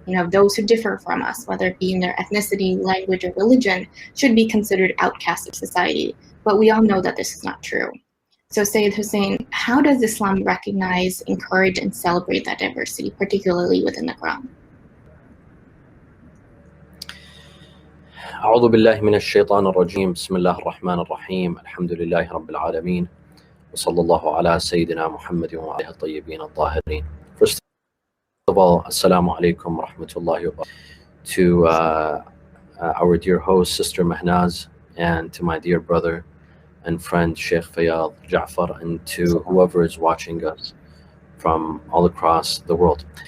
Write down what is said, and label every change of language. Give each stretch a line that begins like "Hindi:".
English: Those who differ from us, whether it be in their ethnicity, language, or religion, should be considered outcasts of society. But we all know that this is not true. So Sayyid Hossein, how does Islam recognize, encourage, and celebrate that diversity, particularly within the Quran?
Arabic: أعوذ بالله من الشيطان الرجيم بسم الله الرحمن الرحيم الحمد لله رب العالمين وصلى الله على سيدنا محمد وعلى الطيبين الطاهرين.
English: First of all, Assalamu alaikum wa rahmatullahi wa barakatuh to our dear host, Sister Mehnaz, and to my dear brother and friend, Shaykh Faiyaz Jaffer, and to whoever is watching us from all across the world.